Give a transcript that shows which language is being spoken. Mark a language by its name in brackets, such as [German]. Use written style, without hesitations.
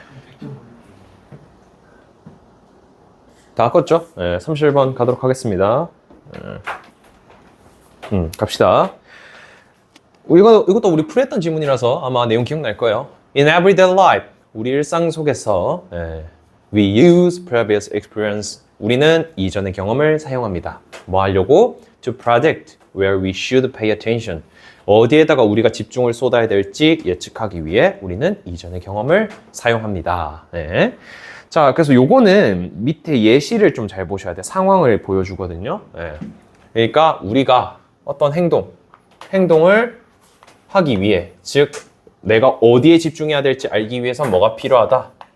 [Korean] 100점 올릴게요. 다 껐죠? 31번 가도록 하겠습니다. 갑시다. 이것도 우리 풀했던 지문이라서 아마 내용 기억날 거예요. [English] In everyday life, [Korean] 우리 일상 속에서 [English] we use previous experience. [Korean] 우리는 이전의 경험을 사용합니다. 뭐 하려고? [English] To predict where we should pay attention. [Korean] 어디에다가 우리가 집중을 쏟아야 될지 예측하기 위해 우리는 이전의 경험을 사용합니다. 네. 자, 그래서 요거는 밑에 예시를 좀 잘 보셔야 돼요. 상황을 보여주거든요. 네. 그러니까 우리가 어떤 행동을 하기 위해, 즉 내가 어디에 집중해야 될지 알기 위해서 뭐가 필요하다?